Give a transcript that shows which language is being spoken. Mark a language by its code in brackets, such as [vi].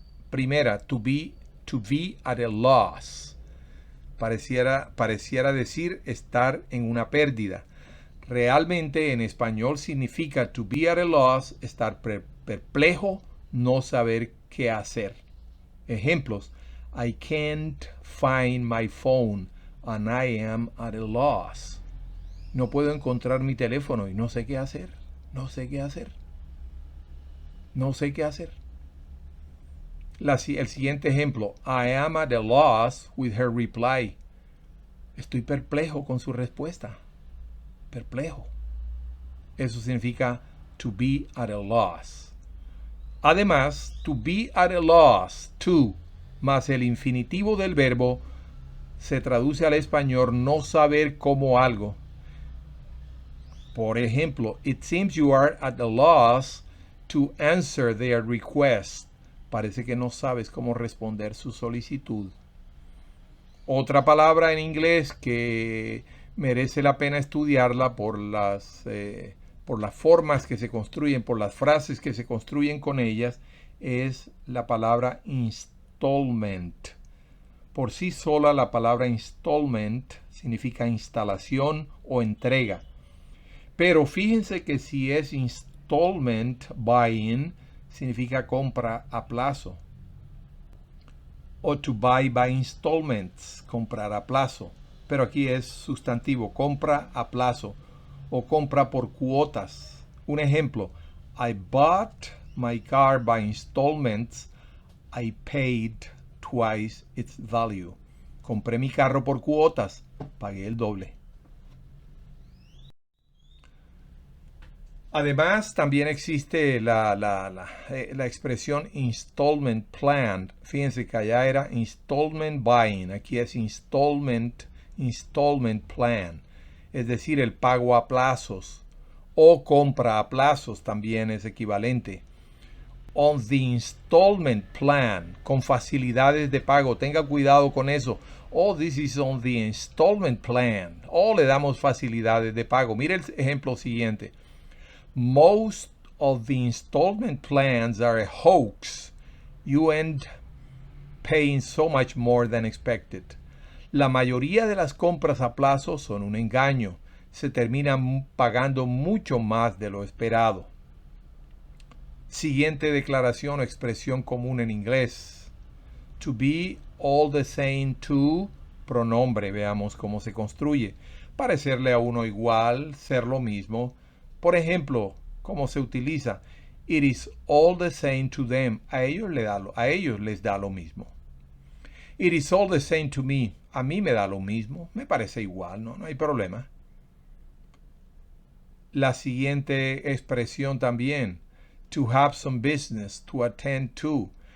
[en] Primera, to be at a loss. [es] Pareciera decir estar en una pérdida. Realmente en español significa [en] to be at a loss, [es] estar perplejo, no saber qué hacer. [en] Ejemplos: I can't find my phone and I am at a loss. [es] No puedo encontrar mi teléfono y no sé qué hacer. No sé qué hacer. No sé qué hacer. El siguiente ejemplo: [en] I am at a loss with her reply. [es] Estoy perplejo con su respuesta. Perplejo. Eso significa [en] to be at a loss. [es] Además, to be at a loss, to, más el infinitivo del verbo, se traduce al español no saber cómo algo. Por ejemplo, [en] it seems you are at a loss to answer their request. [es] Parece que no sabes cómo responder su solicitud. Otra palabra en inglés que merece la pena estudiarla por las formas que se construyen, por las frases que se construyen con ellas, es la palabra installment. Por sí sola, la palabra installment significa instalación o entrega. Pero fíjense que si es installment buy-in, significa compra a plazo. O [en] to buy by installments, [es] comprar a plazo. Pero aquí es sustantivo, compra a plazo o compra por cuotas. Un ejemplo: [en] I bought my car by installments. I paid twice its value. [es] Compré mi carro por cuotas, pagué el doble. Además, también existe la expresión installment plan. Fíjense que allá era installment buying, aquí es installment plan. Es decir, el pago a plazos o compra a plazos también es equivalente. [en] On the installment plan, [es] con facilidades de pago. Tenga cuidado con eso. [en] Oh, this is on the installment plan. [es] Oh, le damos facilidades de pago. Mire el ejemplo siguiente. [en] Most of the installment plans are a hoax. You end paying so much more than expected. [es] La mayoría de las compras a plazo son un engaño. Se terminan pagando mucho más de lo esperado. Siguiente declaración o expresión común en inglés. [en] To be all the same to, pronombre. [es] Veamos cómo se construye. Parecerle a uno igual, ser lo mismo. Por ejemplo, ¿cómo se utiliza? [en] It is all the same to them. [es] A ellos les da lo mismo. [en] It is all the same to me. [es] A mí me da lo mismo. Me parece igual, no hay problema. La siguiente expresión también. [en] To have some business, to attend to.